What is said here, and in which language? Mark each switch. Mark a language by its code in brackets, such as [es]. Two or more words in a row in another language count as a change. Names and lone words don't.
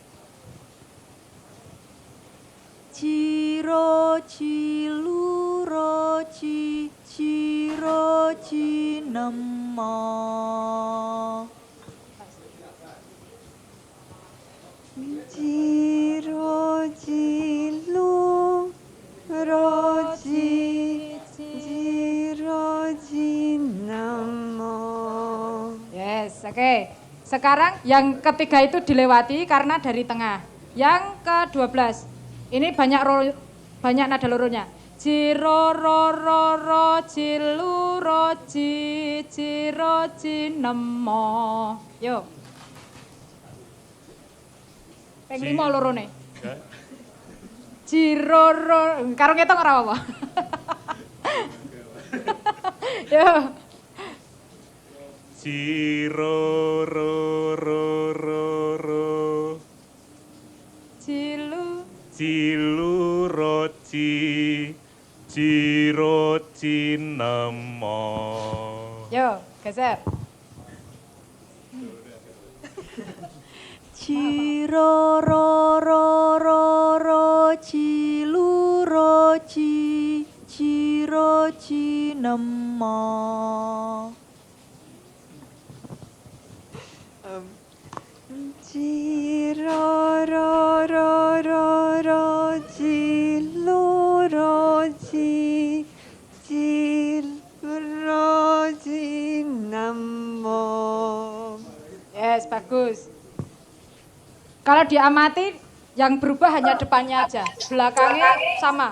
[jv] Jiro jilu roji jiro jinemo. Jiro jilu roji jiro jinamo. [id] Yes, oke. Sekarang yang ketiga itu dilewati karena dari tengah. Yang ke-12. Ini banyak nada loronya. [jv] Jiro ro ro ro jilu roji jiro jinemo. Yuk. Peng 5 lorone. Jiro ro karo ngetok ora apa. [id] Yuk. [jv] Jiro ro ro ro ro Jilu jilu roji jiro jinemo. [id] Yo, geser. [jv] Jiro ro ro ro ro jilu roji jiro jinemo. Jiro ro ro ro ro jilu roji jiro jinamo. [id] Yes, bagus. Kalau diamati yang berubah hanya depannya aja, belakangnya sama.